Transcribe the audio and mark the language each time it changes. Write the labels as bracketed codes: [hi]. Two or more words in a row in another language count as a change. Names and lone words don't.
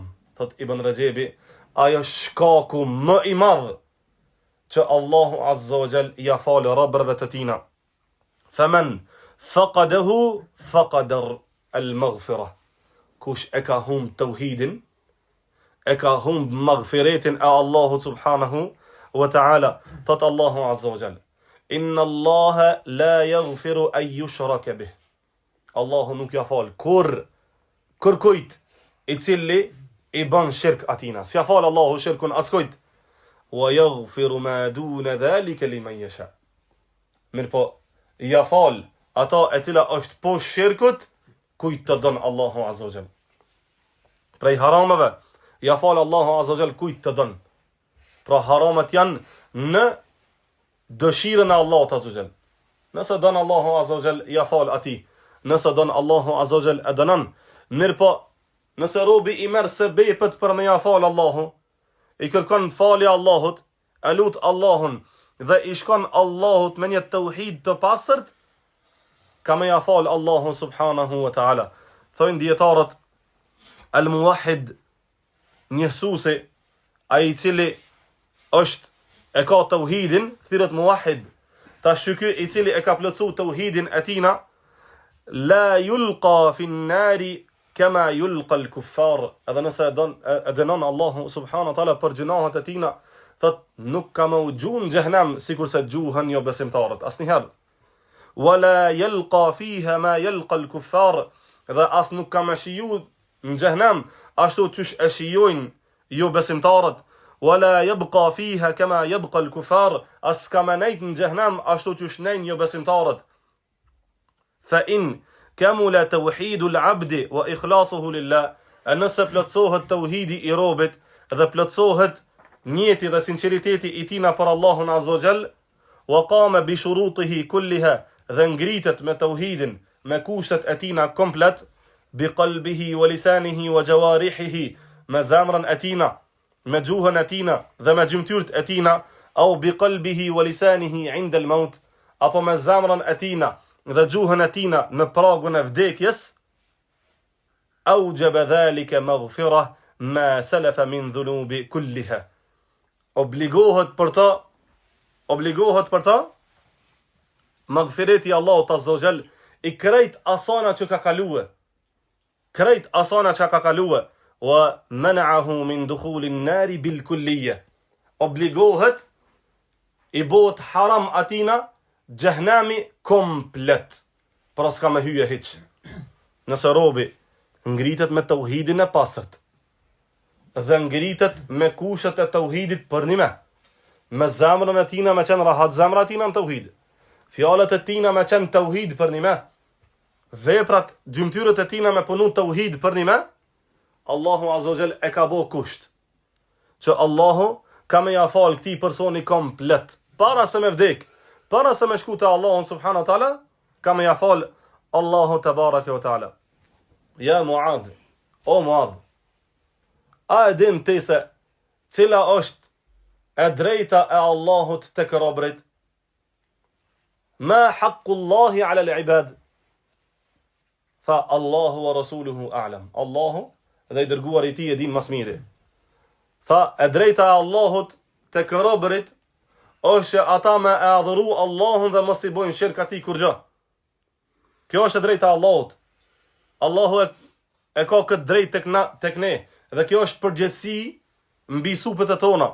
[sq] Thot Ibn Rajebi, ajo shkaku më i madh që Allahu [ar] عز وجل [sq] ja falë robërve të tina. [ar] فمن فقده فقد المغفرة. [sq] Kush e ka humb tauhidin, e ka humb maghfiretin e Allahu [ar] سبحانه وتعالى. Thot الله عز وجل إن الله لا يغفر أن يشرك به. [sq] Allahu nuk ja fal kërkujt i cili i bën shirk atina. Si ja fal Allahu shirkun askujt. [ar] ويغفر ما دون ذلك لمن يشاء. [sq] Mirë po, ja fal ata e cila është po shirkut, kujt të don Allahu [ar] عز وجل. [sq] Prej harameve, ja fal Allahu [ar] عز وجل [sq] kujt të don. Pra haramat janë në dëshirën e Allahut [ar] عز وجل. [sq] Nëse don Allahu [ar] عز وجل, [sq] ja fal atij. Nëse don Allahu [ar] عز وجل, [sq] e dënon. Mirë po, nëse robi i merr sebepet për me ja fal Allahu, i kërkon falje Allahut, e lut Allahun dhe i shkon Allahut me një tauhid të pastërt, ka me ja fal Allahun [ar] سبحانه وتعالى. [sq] Thojnë dietarët, al-muwahhid, njësuesi, ai i cili është e ka tauhidin, thirret muwahhid. Tash ky i cili e ka plotsu tauhidin e tina, [ar] لا يلقى في النار كما يلقى الكفار. [sq] Edhe nëse e dënon Allahu [ar] سبحانه وتعالى [sq] për gjunahet e tina, thot nuk ka më u gjun xhehenem sikurse gjuhen jo besimtarët asnjëherë. [ar] ولا يلقى فيها ما يلقى الكفار. [sq] dhe as nuk ka me shiju në xhehenem ashtu qysh e shijojnë jo besimtarët. [ar] ولا يبقى فيها كما يبقى الكفار, [sq] as ka me nejt në xhehenem ashtu qysh nejnë jo besimtarët. [ar] فإن كمل توحيد العبد وإخلاصه لله, [sq] nëse plotsohet tauhidi i robit dhe plotsohet njeti dhe sinceriteti i tina për [ar] Allahun عز وجل, وقام بشروطه كلها, [sq] dhe ngritet me tauhidin me kushtet e tina komplet, [ar] بقلبه ولسانه وجوارحه, [sq] me zemrën e tina, me gjuhën e tina dhe me gjymtyrt e tina, [ar] أو بقلبه ولسانه عند الموت, [sq] apo me zemrën e tina dhe gjuhën e tina në pragun e vdekjes, [ar] أوجب ذلك مغفرة ما سلف من الذنوب كلها. [sq] Obligohet për ta maghfireti Allahut [ar] عز وجل [sq] i krejt asana që ka kalue, [ar] ومنعه من دخول النار بالكلية. [sq] Obligohet i bëhet haram atina xhehenami komplet, pra s'ka me hyje hiç. Nëse robi ngritet me tauhidin e pastërt dhe ngritet me kushtet e tauhidit për nime, me zemrën e tina me qenë rahat zemra tina në tauhid, fjalët e tina me qenë tauhid për nime, veprat, gjymtyrët e tina me punu tauhid për nime, Allahu [ar] عز وجل [sq] e ka bo kusht që Allahu ka me ja fal këtij personi komplet, para se me vdek, para se me shku te Allahu [ar] سبحانه وتعالى, [sq] ka me ja fal Allahu [ar] تبارك وتعالى. [sq] Ja Muadh, o Muadh, a e din ti se cila është e drejta e Allahut tek robrit? [ar] ما حق الله على العباد? Tha الله ورسوله أعلم. [sq] Allahu dhe i dërguar i tij e din mas miri. Tha e drejta e Allahut tek robrit është ata me e adhuru Allahun dhe mos t'i bojnë shirk atij kur gjë. Kjo është e drejta e Allahut. Allahu e ka këtë drejt tek ne, dhe kjo është përgjegjësi mbi supët e tona.